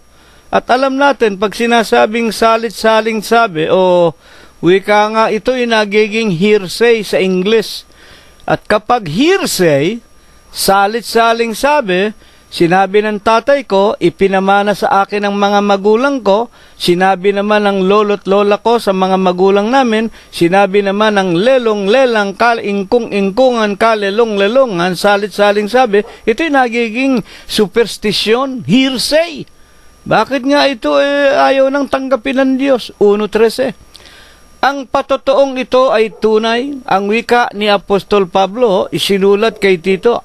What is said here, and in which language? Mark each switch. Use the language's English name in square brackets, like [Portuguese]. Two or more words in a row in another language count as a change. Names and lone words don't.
[Filipino] At alam natin, pag sinasabing salit-saling sabi o wika nga, ito'y nagiging hearsay sa English. At kapag hearsay, salit-saling sabi, sinabi ng tatay ko, ipinamana sa akin ng mga magulang ko, sinabi naman ng lolo't lola ko sa mga magulang namin, sinabi naman ng lelong-lelang, ingkung-ingkungan, kalelong-lelongan, salit-saling sabi, ito'y nagiging superstisyon, hearsay. Bakit nga ito ayaw nang tanggapin ng Diyos? 1:13. Ang patotoong ito ay tunay, ang wika ni Apostol Pablo, isinulat kay Tito.